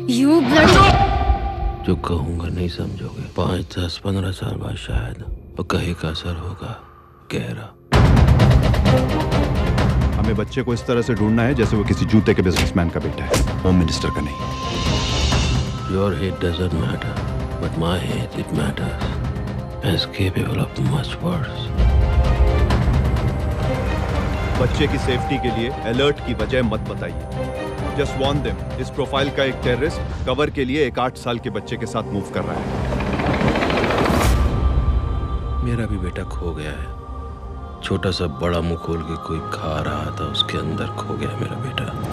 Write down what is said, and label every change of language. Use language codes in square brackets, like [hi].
[en] You bloody... [hi] जो कहूंगा नहीं समझोगे, 5, 10, 15 साल बाद शायद, और कहे का असर होगा गहरा। हमें बच्चे को इस तरह से ढूंढना है जैसे वो किसी जूते के बिजनेसमैन का बेटा है, होम मिनिस्टर का नहीं। [en] Your hate doesn't matter, but my hate it matters. Is capable of much worse. [hi] बच्चे की सेफ्टी के लिए अलर्ट की वजह मत बताइए। [en] just warn them, [hi] इस प्रोफाइल का एक टेररिस्ट कवर के लिए एक 8 साल के बच्चे के साथ मूव कर रहा है। मेरा भी बेटा खो गया है, छोटा सा बड़ा मुंह खोल के कोई खा रहा था, उसके अंदर खो गया मेरा बेटा।